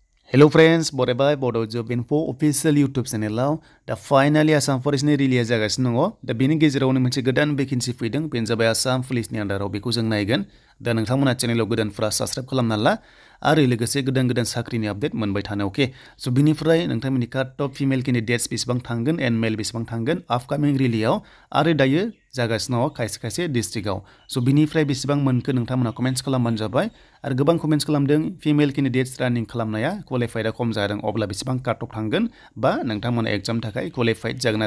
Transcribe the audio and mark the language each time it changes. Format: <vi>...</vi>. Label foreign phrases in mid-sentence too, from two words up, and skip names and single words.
<en>Hello friends,</en> <brx>borebai Bodo job info official YouTube channel da finally Assam Police ni release जागासिनो दङ दा बेनि गेजेरावनो मोनसे गोदान वेकेन्सि फैदों बेनो जाबाय Assam Police नि आन्दाराव बेखौ जों नायगोन दा नोंथांमोना चेनेलाव गोदानफोरा साबस्क्राइब खालामना ला आरो लोगोसे गोदान साख्रिनि आपडेट मोनबाय थानो</brx> <en>okay so</en> <brx>बिनिफ्राय नोंथांमोननि</brx> <en>cut off female candidates</en> <brx>बेसेबां थांगोन</brx> <en>and male</en> <brx>बेसेबां थांगोन आपकामिं रिलियाव आरो दायो जागासिनो दङ खायसे डिस्ट्रिक्टआव सो बिनिफ्राय बेसेबां मोनखो नोंथांमोना कमेन्ट्स खालामबानो जाबाय आरो गोबां कमेन्ट्स खालामदों</brx> <en>female candidates</en> <brx>रानिं खालामनाया क्वालिफाइडआ खम जादों अब्ला बेसेबां</brx> <en>cut off</en> <brx>थांगोन बा नोंथांमोना एग्जाम थाखाय क्वालिफाइड जागोन ना</brx>